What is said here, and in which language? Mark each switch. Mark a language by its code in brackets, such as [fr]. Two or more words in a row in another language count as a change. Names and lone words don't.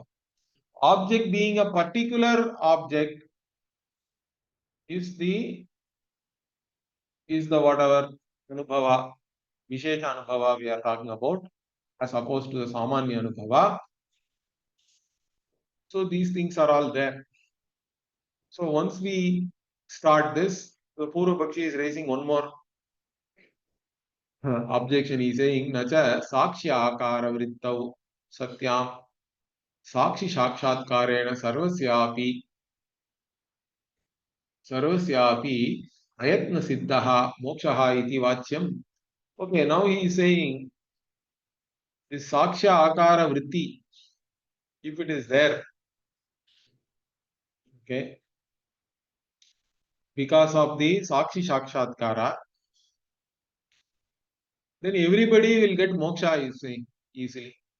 [en] Object being a particular object is the whatever anubhava, [sa] विशेष अनुभव [en] we are talking about, as opposed to the [sa] सामान्य अनुभव. [en] So these things are all there. So once we start this, the [sa] पूर्व पक्षी [en] is raising one more objection. He is saying, [sa] नच साक्ष्य आकार वृत्तौ सत्यं साक्षि साक्षात्कारेण सर्वस्यापि अयत्न सिद्धः मोक्षः इति वाच्यम्. [en] Okay, now he is saying this [sa] साक्ष्य आकार वृत्ति, [en] if it is there, okay, because of the [sa] साक्षि साक्षात्कार, [en] then everybody will get moksha, he is saying, easily.